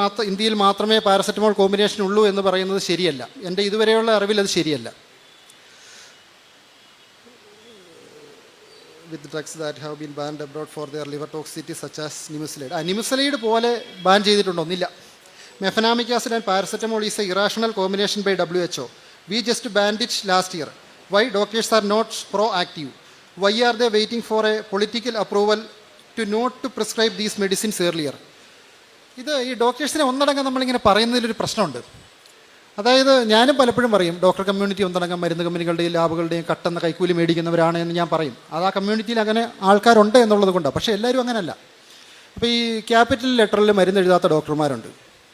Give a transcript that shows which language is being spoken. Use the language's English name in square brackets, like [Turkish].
[Malayalam] ഇന്ത്യയിൽ മാത്രമേ paracetamol combination ഉള്ളൂ എന്ന് പറയുന്നത് ശരിയല്ല. എൻ്റെ ഇതുവരെയുള്ള അറിവിൽ അത് ശരിയല്ല. [English] With drugs that have been banned abroad for their liver toxicity such as Nimesulide. [Malayalam] Nimesulide പോലെ ban ചെയ്തിട്ടുണ്ടോന്നില്ല. [English] Mefenamic acid and paracetamol is a irrational combination by WHO. We just banned it last year. Why doctors are not proactive? Why are they waiting for a political approval to not to prescribe these medicines earlier? [Malayalam] ഇത് ഈ ഡോക്ടേഴ്സിനെ ഒന്നടങ്കം നമ്മളിങ്ങനെ പറയുന്നതിലൊരു പ്രശ്നമുണ്ട്. അതായത് ഞാനും പലപ്പോഴും പറയും doctor community ഒന്നടങ്കം മരുന്ന് കമ്പനികളുടെയും ലാബുകളുടെയും കട്ടെന്ന കൈക്കൂലി മേടിക്കുന്നവരാണ് എന്ന് ഞാൻ പറയും. അത് ആ കമ്മ്യൂണിറ്റിയിൽ അങ്ങനെ ആൾക്കാരുണ്ട് എന്നുള്ളത് കൊണ്ടാണ്. പക്ഷേ എല്ലാവരും അങ്ങനെയല്ല. അപ്പോൾ ഈ ക്യാപിറ്റൽ ലെറ്ററിൽ മരുന്ന് എഴുതാത്ത ഡോക്ടർമാരുണ്ട്.